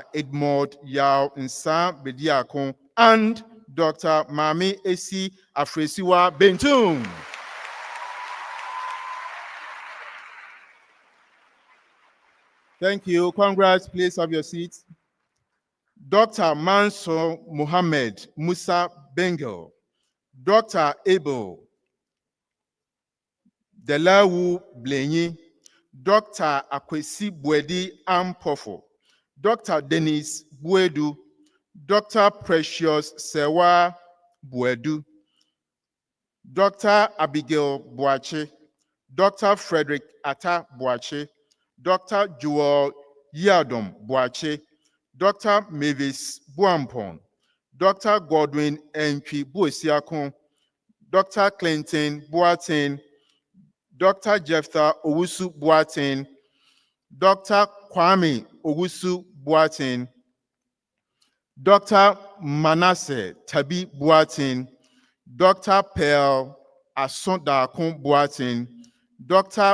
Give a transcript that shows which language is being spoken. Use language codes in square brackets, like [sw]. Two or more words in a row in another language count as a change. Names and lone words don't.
[en] Edmond Yao Nsa Bediakon, and Dr. Mami Esi Afresiwa Bentum. Thank you. Congrats. Please have your seats. Dr. Mansour Mohammed Musa Bengel, Dr. Abel Delawu Blenyi, Dr. Akwesi Bwedi Ampofo, Dr. Dennis Buedu, Dr. Precious Sewa Buedu, Dr. Abigail Boache, Dr. Frederick Atta Boache, Dr. Joel Yadom Boache, Dr. Mavis Buampon, Dr. Godwin Npi Buesiakon, Dr. Clinton Boateng, Dr. Jephthah Owusu Boateng, Dr. Kwame Owusu Boateng, Dr. Manasseh Tabi Boateng, Dr. Pearl Asondakon Boateng, Dr.